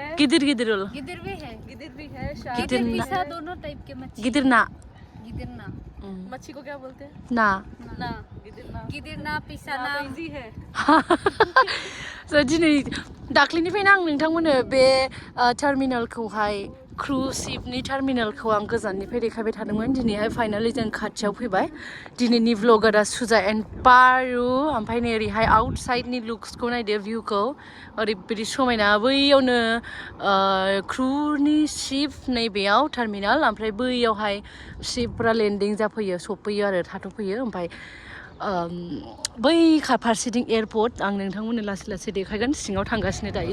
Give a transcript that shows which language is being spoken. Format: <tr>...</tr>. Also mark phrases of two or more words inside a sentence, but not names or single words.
<hi>गिदिर गिदिर भी है शार्क पिसा दोनों टाइप के मच्छी गिदिर ना मच्छी को क्या बोलते हैं ना गिदिर ना पिसा ना इजी है</hi> <brx>दिनै दाख्लैनिफ्रायनो आं नोंथांमोननो बे टार्मिनेलखौहाय क्रुज शिपनि टार्मिनेलखौ आं गोजाननिफ्राय देखायबाय थादोंमोन दिनैहाय फाइनालि जों खाथियाव फैबाय दिनैनि व्लगारा सुजा एन्ड पारु ओमफ्राय नै ओरैहाय आउटसाइडनि लुक्सखौ नायदो भिउखौ ओरैबायदि समायना बैयावनो क्रुनि शिप नैबेयाव टार्मिनेल ओमफ्राय बैयावहाय शिपफोरा लेन्डिं जाफैयो सफैयो आरो थाथ'फैयो ओमफ्राय बै फारसेथिं एयारपर्ट आं नोंथांमोननो लासै देखायगोन सिङाव थांगासिनो दायो</brx>